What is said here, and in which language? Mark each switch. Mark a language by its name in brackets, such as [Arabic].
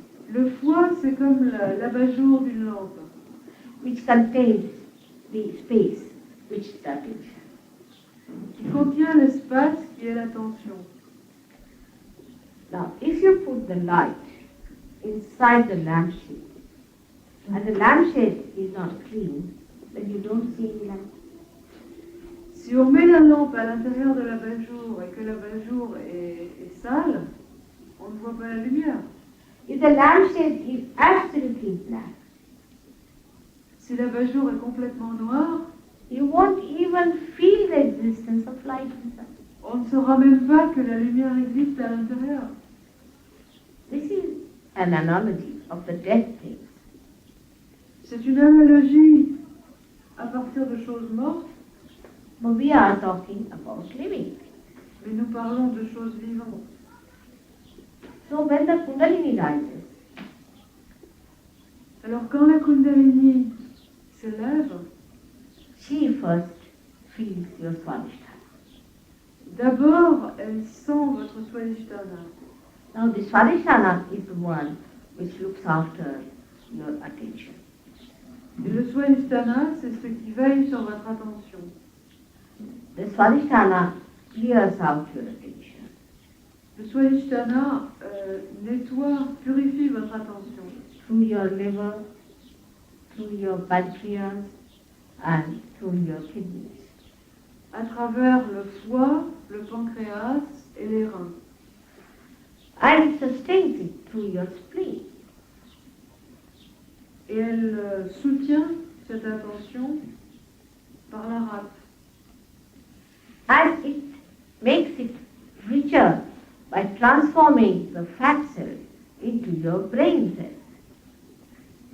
[French] Le foie, c'est comme l'abat-jour d'une lampe, [English] Which contains the space, which is the attention. [French] qui contient l'espace qui est l'attention. [English] Now, if you put the light inside the lampshade, and the lampshade is not clean, then you don't see any light. [French] Si on met la lampe à l'intérieur de l'abat-jour et que l'abat-jour est sale, on ne voit pas la lumière. [English] If the lampshade is absolutely black, [French] Si l'abat-jour est complètement noir, [English] you won't even feel the existence of light inside. [French] on ne saura même pas que la lumière existe à l'intérieur. [English] This is an analogy of the dead things. [French] C'est une analogie à partir de choses mortes, [English] But we are talking about living. [French] mais nous parlons de choses vivantes. [English] So when the Kundalini rises, [French] Alors quand la Kundalini s'élève, [English] she first feels your Swadhisthana. [French] d'abord elle sent votre Swadhisthana. [English] Now the Swadhisthana is the one which looks after your attention. [French] Et le Swadhisthana, c'est ce qui veille sur votre attention. [English] The Swadhisthana clears out your attention. [French] Le Swadhisthana nettoie, purifie votre attention [English] Through your liver, through your pancreas, and through your kidneys. [French] à travers le foie, le pancréas et les reins. [English] And it sustains it through your spleen. [French] Et elle soutient cette attention par la rate. [English] And it makes it richer by transforming the fat cells into your brain cells.